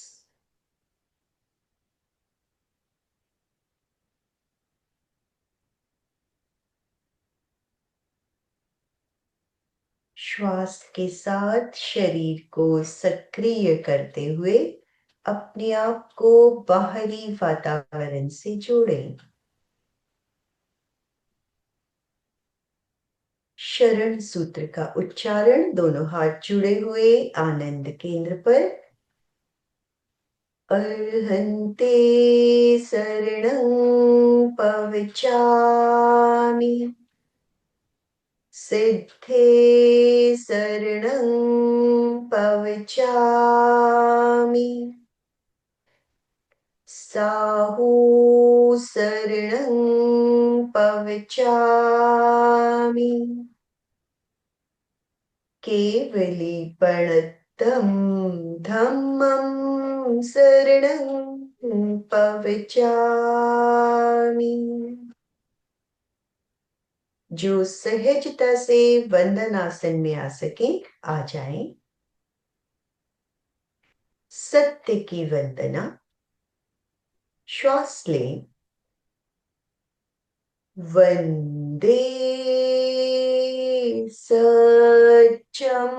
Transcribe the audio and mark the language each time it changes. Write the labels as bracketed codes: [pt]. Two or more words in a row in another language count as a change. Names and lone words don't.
[hi] श्वास के साथ शरीर को सक्रिय करते हुए अपने आप को बाहरी वातावरण से जोड़ें। शरण सूत्र का उच्चारण, दोनों हाथ जुड़े हुए आनंद केंद्र पर। [pra] अर्हन्ते शरणं पवचामि, सिद्धे शरणं पवचामि, साहू शरणं पवचामि, केवलीपणतं धम्मं शरणं पवचामि। [hi] जो सहजता से वंदन आसन में आ सके आ जाएं। सत्य की वंदना। श्वास लें। [sa] वंदे सत्यम।